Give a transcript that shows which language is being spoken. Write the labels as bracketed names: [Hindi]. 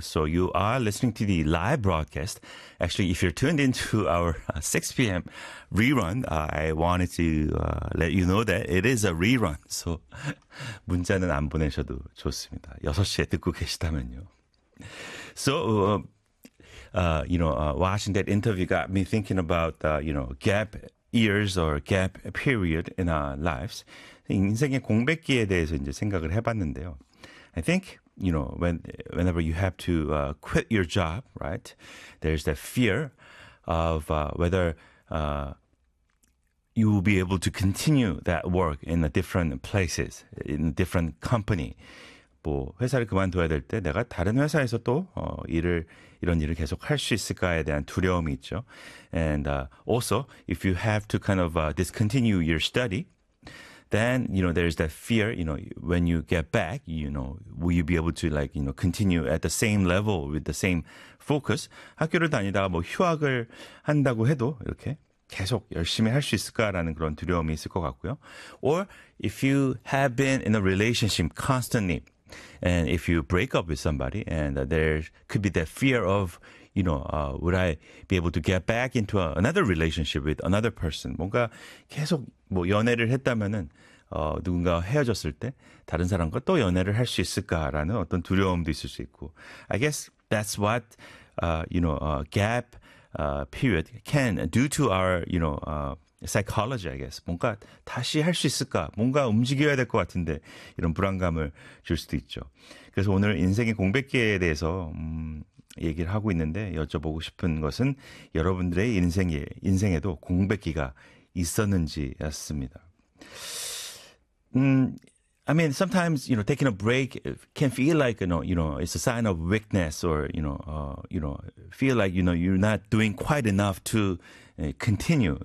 [English] So you are listening to the live broadcast. Actually, if you're tuned into our 6 p.m. rerun, I wanted to let you know that it is a rerun. [Korean] So 문자는 안 보내셔도 좋습니다. 6시에 듣고 계시다면요. [English] So, you know, watching that interview got me thinking about, you know, gap years or gap period in our lives. [Korean] 인생의 공백기에 대해서 이제 생각을 해봤는데요. [English] I think, you know, whenever you have to quit your job, right, there's that fear of whether you will be able to continue that work in a different places, in a different company. [Korean] 뭐 회사를 그만둬야 될 때 내가 다른 회사에서 또 일을 이런 일을 계속 할 수 있을까에 대한 두려움이 있죠. [English] And also, if you have to kind of discontinue your study, then, you know, there's that fear, you know, when you get back, you know, will you be able to, like, you know, continue at the same level with the same focus? [Korean] 학교를 다니다가 뭐 휴학을 한다고 해도 이렇게 계속 열심히 할 수 있을까라는 그런 두려움이 있을 것 같고요. [English] Or if you have been in a relationship constantly, and if you break up with somebody, and there could be that fear of, you know, would I be able to get back into another relationship with another person? [Korean] 뭔가 계속 뭐 연애를 했다면은 누군가 헤어졌을 때 다른 사람과 또 연애를 할 수 있을까라는 어떤 두려움도 있을 수 있고. [English] I guess that's what, you know, gap period can do to our, you know, psychology, I guess. [Korean] 뭔가 다시 할 수 있을까? 뭔가 움직여야 될 것 같은데 이런 불안감을 줄 수도 있죠. 그래서 오늘 인생의 공백기에 대해서 얘기를 하고 있는데 여쭤보고 싶은 것은 여러분들의 인생에도 공백기가 있었는지였습니다. [English] I mean, sometimes, you know, taking a break can feel like, you know, it's a sign of weakness or, you know, feel like, you know, you're not doing quite enough to continue.